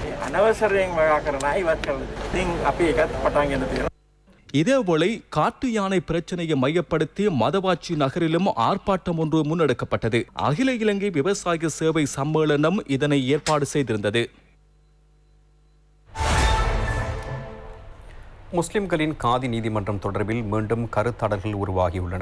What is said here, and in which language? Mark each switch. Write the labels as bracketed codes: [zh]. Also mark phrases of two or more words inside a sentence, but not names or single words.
[si] අනවසරයෙන් වගා කරන අය ඉවත් කරලා ඉතින් අපි ඒකත් පටන් ගන්න තියෙනවා. [ta] இதேவேளை காட்டு யானை பிரச்சனையை மையப்படுத்தி மதவாச்சி நகரிலும் ஆர்ப்பாட்டம் ஒன்று முன்னெடுக்கப்பட்டது. அகில இலங்கை விவசாய சேவை சம்மேளனம் இதனை ஏற்பாடு செய்திருந்தது. முஸ்லிம்களின் காதி நீதிமன்றம் தொடர்பில் மீண்டும் கருத்தாடல்கள் உருவாகியுள்ளன.